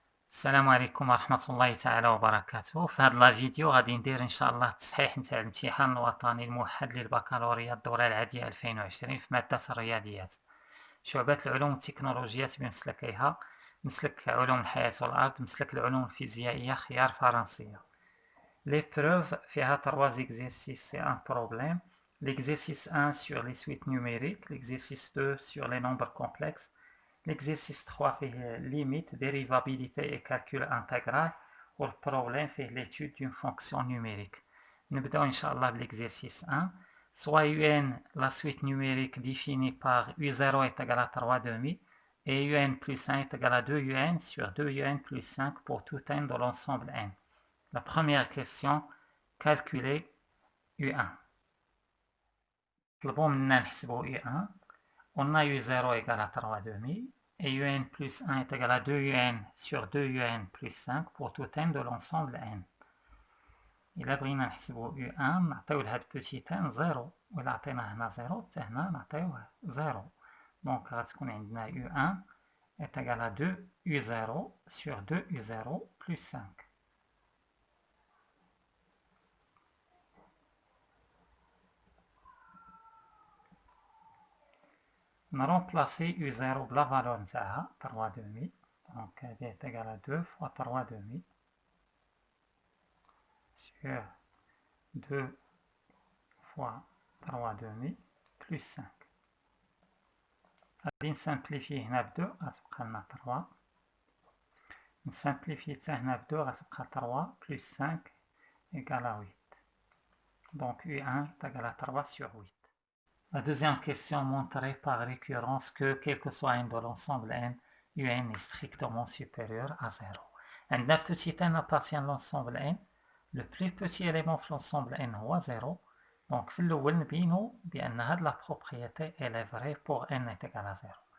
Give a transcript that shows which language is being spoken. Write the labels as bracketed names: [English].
[Arabic] السلام عليكم ورحمة الله تعالى وبركاته. في هذا الفيديو غادي ندير ان شاء الله التصحيح نتاع الامتحان الوطني الموحد للبكالوريا الدورة العادية 2020 في مادة الرياضيات، شعبات العلوم والتكنولوجيات بمسلكيها، مسلك علوم الحياة والأرض، مسلك العلوم الفيزيائية، خيار فرنسية. [French] L'épreuve فيها 3 exercices et un problème. L'exercice 1 sur les suites numériques, l'exercice 2 sur les nombres complexes, l'exercice 3 fait limite, dérivabilité et calcul intégral, ou le problème fait l'étude d'une fonction numérique. [Arabic] نبدأ إن شاء الله l'exercice 1. [French] Soit UN, la suite numérique définie par U0 est égal à 3 demi, et UN plus 1 est égal à 2 UN sur 2 UN plus 5 pour tout n de l'ensemble n. La première question, calculer U1. [Arabic] طلبوا منا نحسبوا U1. [French] On a U0 égale à 3 demi et UN plus 1 est égal à 2 UN sur 2 UN plus 5 pour tout n de l'ensemble n. [Arabic] إلا بغينا نحسبوا U1 نعطيو لهاد بوتي n 0، وإلا عطينا هنا 0 حتى هنا نعطيوه 0. دونك غتكون عندنا [French] U1 est égal à 2 U0 sur 2 U0 plus 5. On remplacer U0 par la valeur de 3 demi, donc elle est égale à 2 fois 3 demi sur 2 fois 3 demi plus 5. [Arabic] غادي نسامبليفي هنا ب 2 غتبقى لنا 3، نسامبليفي حتى هنا ب 2 غتبقى 3 [French] plus 5 égale à 8. Donc U1 est égal à 3 sur 8. La deuxième question montrait par récurrence que, quel que soit n de l'ensemble n, UN est strictement supérieur à 0. عندنا petit n appartient à l'ensemble n, le plus petit élément في l'ensemble n هو 0. Donc [Arabic] في الأول نبينو بأن هاد [French] la propriété elle est vraie pour n est égal à 0.